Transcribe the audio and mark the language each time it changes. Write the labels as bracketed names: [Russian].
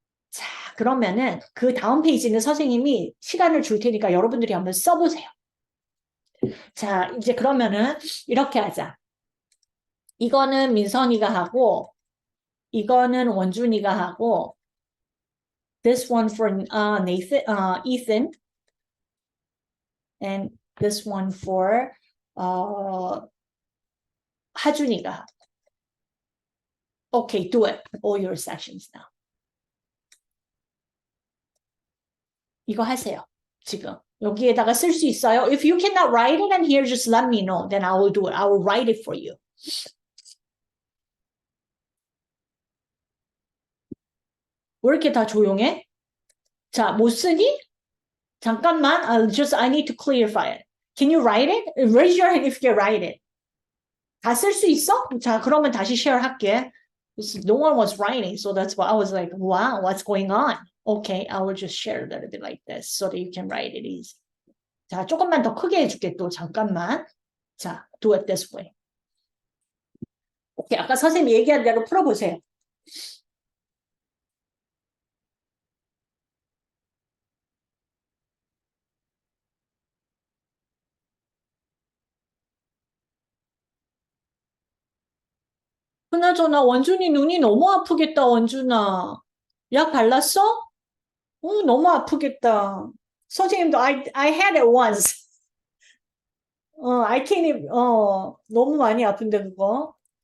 [Korean] 자, 그러면은 그 다음 페이지는 선생님이 시간을 줄 테니까 여러분들이 한번 써보세요. 자, 이제 그러면은 이렇게 하자. 이거는 민선이가 하고, 이거는 원준이가 하고, this one for Ethan, and this one for 하준이가 하고. [English] Okay, do it. All your sections now. [Korean] 이거 하세요. 지금. 여기에다가 쓸 수 있어요. [English] If you cannot write it in here, just let me know. Then I will do it. I will write it for you. [Korean] 왜 이렇게 다 조용해? 자, 못 쓰니? 잠깐만. [English] I need to clarify it. Can you write it? Raise your hand if you can write it. [Korean] 다 쓸 수 있어? 자, 그러면 다시 share 할게. [English] No one was writing, so that's why I was like, wow, what's going on? Okay, I will just share a little bit like this so that you can write it easy. [Korean] 자, 조금만 더 크게 해줄게 또 잠깐만. [English] 자, do it this way. [Korean] 오케이, 아까 선생님이 얘기한 대로 풀어보세요. 그나저나 원준이 눈이 너무 아프겠다, 원준아. 약 발랐어? 너무 아프겠다. 선생님도 [English] I had it once. I can't even, [Korean] 너무 많이 아픈데 그거.